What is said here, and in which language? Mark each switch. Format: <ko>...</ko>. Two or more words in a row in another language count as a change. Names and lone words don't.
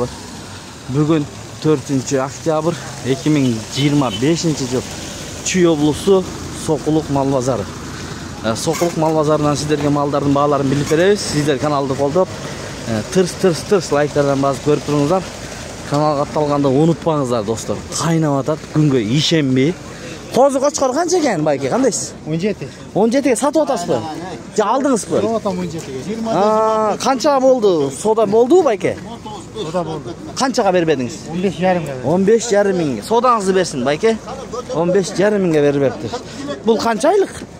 <ky>Бүгүн 4 октябрь 2025 жыл. Чүй облусу Сокулук мал базары. Сокулук мал базарынан сиздерге малдардын бааларын билип беребиз. Сиздер каналды колдоп, тырс лайктардан басып көрүп туруңуздар. Каналга катталганды унутпаңыздар, достор. Кайнап атат, күнгө ишенбей.</ky> <uz>Qo'zi qo'chqor qancha ekan bayki? Qandaysiz? 17. 17 ga sotib otasizmi? Jo aldingizmi? So'ratam 17 ga. Qancha bo'ldi? Soda bo'ldi-ku bayki? Soda bo'ldi. Qanchaga berib edingiz? 15,5 ga. 15,5 mingga. Sodangizni bersin bayki. 15,5 mingga berib beribdi. Bu qancha oylik?</uz>